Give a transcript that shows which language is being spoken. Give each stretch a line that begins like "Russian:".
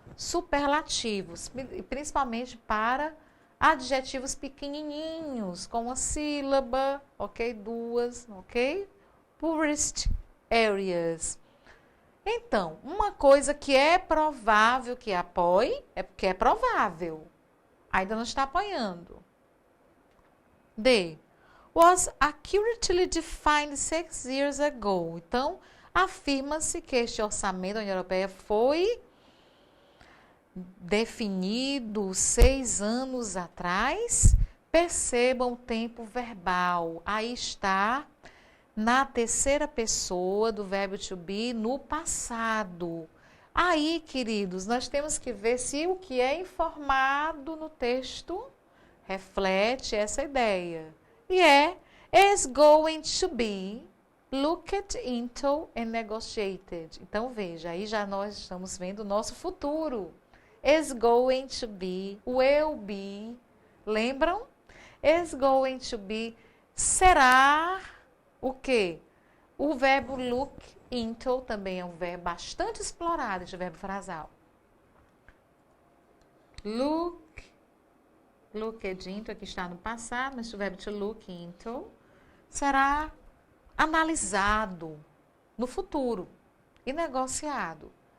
Portuguese: superlativos, principalmente para adjetivos pequenininhos, com uma sílaba, ok? Duas, ok?
English: Poorest areas.
Portuguese: Então, uma coisa que é provável que apoie, é porque é provável. Ainda não está apoiando. D.
English: Was accurately defined 6 years ago.
Portuguese: Então, afirma-se que este orçamento da União Europeia foi definido 6 anos atrás. Percebam o tempo verbal. Aí está na terceira pessoa do verbo to be no passado. Aí, queridos, nós temos que ver se o que é informado no texto reflete essa ideia.
English: E is going to be looked into and negotiated.
Portuguese: Então, veja, aí já nós estamos vendo o nosso futuro.
English: Is going to be, will be,
Portuguese: lembram?
English: Is going to be,
Portuguese: será o quê? O verbo look into também é um verbo bastante explorado, este verbo frasal.
English: Looked into,
Portuguese: aqui está no passado, mas o verbo
English: to look into
Portuguese: será analisado no futuro e negociado.